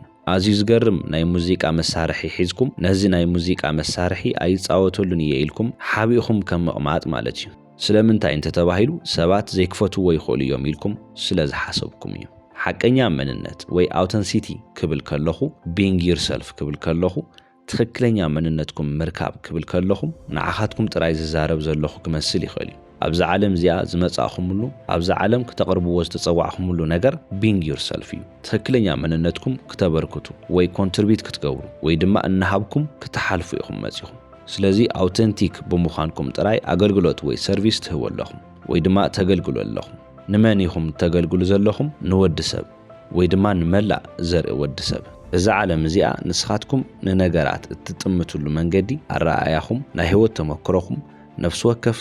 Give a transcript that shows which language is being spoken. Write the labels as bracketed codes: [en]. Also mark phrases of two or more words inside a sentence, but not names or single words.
[ti] ኣዝዩ ዝገርም ናይ ሙዚቃ መሳርሒ ሒዝኩም ነዚ ናይ ሙዚቃ መሳርሒ ኣይፃወተሉን እየ ኢልኩም ሓቢእኹም ከም መቕማጥ ማለት እዩ ስለምንታይ እንተተባሂሉ ሰባት ዘይክፈትዎ ይኽእሉ እዮም ኢልኩም ስለዝሓሰብኩም እዩ ሓቀኛ መንነት ወይ አውተንቲሲቲ ክብል ከለኹ [en] being yourself [ti] ክብል ከለኹ ትክክለኛ መንነትኩም ምርካብ ክብል ከለኹ ንዓኻትኩም ጥራይ ዝዛረብ ዘለኹ ክመስል ይኽእል እዩ ኣብዚ ዓለም እዚኣ ዝመጻኹምሉ ኣብዚ ዓለም ክተቕርብዎ ዝተጸዋዕኹምሉ ነገር [en] being yourself [ti] እዩ ትክክለኛ መንነትኩም ክተበርክቱ ወይ ኮንትሪቢዩት ክትገብሩ ወይ ድማ እናሃብኩም ክትሓልፉ ኢኹም መጺኹም ስለዚ አውተንቲክ ብምዃንኩም ጥራይ አገልግሎት ወይ ሰርቪስ ትህቡ ኣለኹም ወይ ድማ ተገልግሉ ኣለኹም ንመን ኢኹም ተገልግሉ ዘለኹም ንወዲ ሰብ ወይ ድማ ንመላእ ዘርኢ ወዲ ሰብ እዚ ዓለም እዚኣ ንስኻትኩም ንነገራት እትጥምትሉ መንገዲ ኣረኣያኹም ናይ ህይወት ተመክሮኹም ነፍስ ወከፍ